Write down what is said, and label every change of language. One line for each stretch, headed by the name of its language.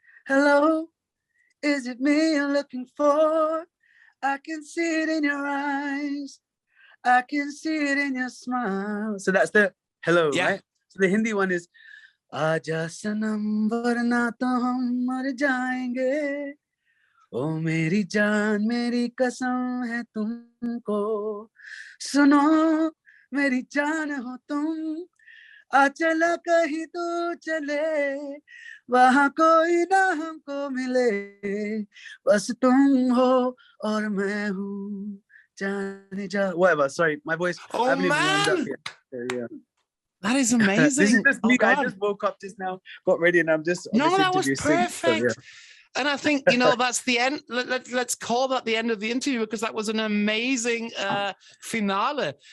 English: Hello, is it me you're looking for? I can see it in your eyes. I can see it in your smile. So that's the hello, right? So the Hindi one is
Hindi: Aaja sanam varna to hum mar jayenge. ओ मेरी जान मेरी कसम है तुमको सुनो मेरी जान हो तुम आ चला कहीं तो चले वहाँ कोई ना हमको मिले बस तुम हो और मैं हूँ जाने जा.
English: Whatever, sorry, my voice. Oh, I haven't even warmed up man. yet. Yeah. That is amazing. This is just me. I just woke up just now, got ready, and I'm just that was perfect. So, yeah. And I think, that's the end. Let's call that the end of the interview, because that was an amazing finale.